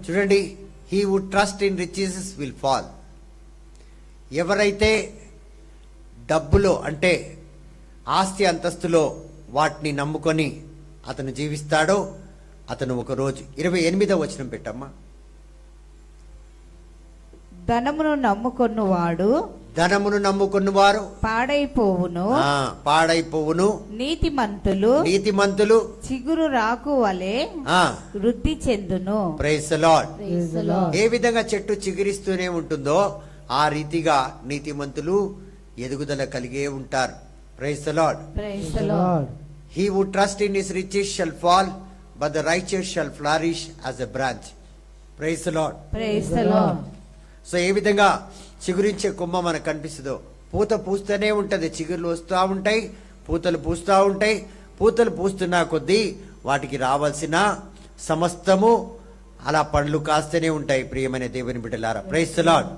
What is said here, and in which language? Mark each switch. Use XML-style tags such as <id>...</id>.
<te>చూడండి,</te> <en>he who trust in riches will fall.</en> <te>ఎవరైతే డబ్బులో అంటే ఆస్తి అంతస్తులో వాటిని నమ్ముకొని అతను జీవిస్తాడో అతను ఒక రోజు 28వ వచనం పెట్టమ్మా. ధనమును నమ్ముకొనువాడు ధనమును నమ్ముకున్నవారు పాడైపోవును, పాడైపోవును, నీతిమంతులు నీతిమంతులు చిగురు రాకు వలె వృద్ధి చెందును.</te> <en>Praise the Lord. Praise the Lord.</en> <te>ఏ విధంగా చెట్టు చిగురిస్తూనే ఉంటుందో ఆ రీతిగా నీతిమంతులు ఎదుగుదల కలిగే ఉంటారు.</te> <en>Praise the Lord. Praise the Lord. He who trusts in his riches shall fall, but the righteous shall flourish as a branch. Praise the Lord. Praise the Lord.</en> <te>So ఏ విధంగా చిగురించే కొమ్మ మనకు కనిపిస్తుందో, పూత పూస్తూనే ఉంటది, చిగుర్లు వస్తూ ఉంటాయి, పూతలు పూస్తూ ఉంటాయి. పూతలు పూస్తున్నా కొద్దీ వాటికి రావాల్సిన సమస్తము అలా పండ్లు కాస్తూనే ఉంటాయి. ప్రియమైన దేవుని బిడ్డలారా,</te> <en>Praise the Lord.</en>